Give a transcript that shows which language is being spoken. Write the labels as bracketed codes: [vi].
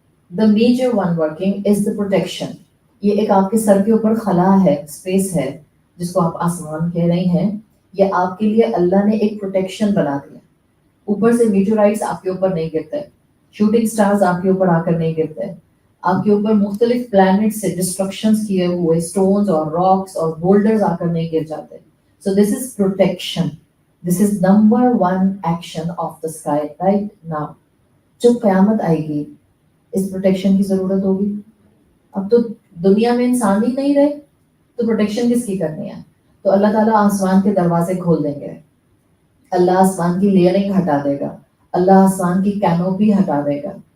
[en] The major one working is the protection. [ur] یہ ایک آپ کے سر کے اوپر خلا ہے, اسپیس ہے, جس کو آپ آسمان کہہ رہے ہیں. یہ آپ کے لیے اللہ نے ایک پروٹیکشن بنا دیا. اوپر سے میٹورائٹس آپ کے اوپر نہیں گرتے, شوٹنگ سٹارز آپ کے اوپر آ کر نہیں گرتے, آپ کے اوپر مختلف پلانٹ سے ڈسٹرکشنز کیے ہوئے اسٹونز اور راکس اور بولڈرز آ کر نہیں گر جاتے. [en] So this is protection. This is number one action of the sky right now. [ur] جب قیامت آئے گی اس پروٹیکشن کی ضرورت ہوگی. اب تو دنیا میں انسان ہی نہیں رہے تو پروٹیکشن کس کی کرنی ہے؟ تو اللہ تعالیٰ آسمان کے دروازے کھول دیں گے, اللہ آسمان کی لیئرنگ ہٹا دے گا, اللہ آسمان کی کینوپی ہٹا دے گا.